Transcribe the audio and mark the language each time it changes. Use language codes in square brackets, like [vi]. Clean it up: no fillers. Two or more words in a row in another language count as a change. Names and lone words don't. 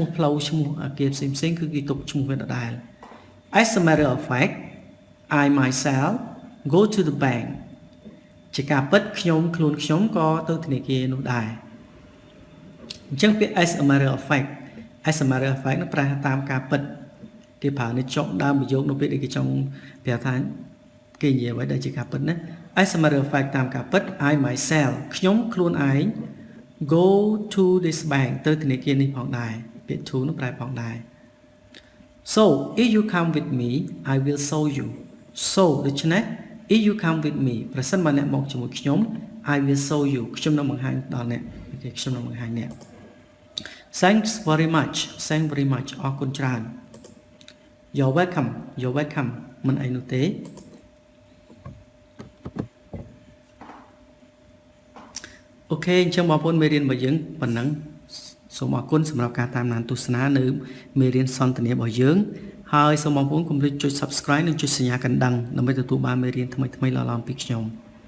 [km] ផ្លូវឈ្មោះអាគារផ្សេងៗគឺគេទុកឈ្មោះវាដដែល [en] as a matter of fact I myself go to the bank [km] ជាការពិត ខ្លួនខ្ញុំក៏ទៅធនាគារនោះដែរអញ្ចឹងពាក្យ [en] as a matter of fact [km] នោះប្រែតាមការពិតគេប្រើនៅចុងដើមប្រយោគនៅពេលដែលគេចង់ប្រាប់ថាគេនិយាយអ្វីដែលជាការពិតណា [en] as a matter of fact [km] តាមការពិត [en] I myself [km] ខ្ញុំខ្លួនឯង [en] go to this bank [km] ទៅធនាគារនេះផងដែរពាក្យ to នោះប្រែផងដែរ [en] so if you come with me I will show you so ដូច្នេះ if you come with me [km] ប្រសិនបើអ្នកមកជាមួយខ្ញុំ [en] I will show you [km] ខ្ញុំនឹងបង្ហាញដល់អ្នកខ្ញុំនឹងបង្ហាញអ្នក [en] thanks very much [km] អរគុណច្រើន [en] you're welcome [km] មិនអីនោះទេ អូខេអញ្ចឹងបងប្អូនមេរៀនរបស់យើងប៉ុណ្ណឹងសូមអរគុណសម្រាប់ការតាមដានទស្សនានៅមេរៀនសន្ទនារបស់យើងហើយសូមបងប្អូនកុំភ្លេចចុច Subscribe និងចុចសញ្ញាកណ្ដឹងដើម្បីទទួលបានមេរៀនថ្មីៗឡើងពីខ្ញុំ